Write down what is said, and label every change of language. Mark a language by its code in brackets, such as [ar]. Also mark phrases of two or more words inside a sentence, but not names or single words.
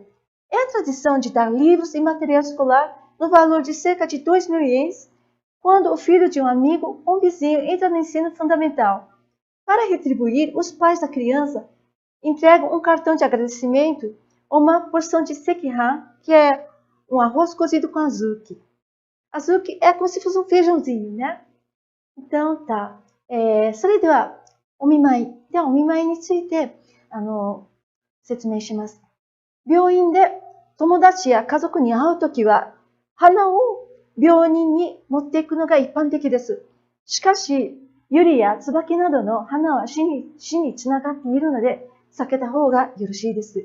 [pt] É a tradição de dar livros e material escolar no valor de cerca de 2.000 ienes, quando o filho de um amigo ou um vizinho entra no ensino fundamental. Para retribuir, os pais da criança entregam um cartão de agradecimento ou uma porção de sekihan, que é um arroz cozido com azuki. Azuki é como se fosse um feijãozinho, né? Então, tá. [ja] それでは、お見舞い。では、お見舞いについて、説明します。病院で友達や家族に会うときは、花を病人に持っていくのが一般的です。しかし、ユリや椿などの花は死につながっているので、避けた方がよろしいです。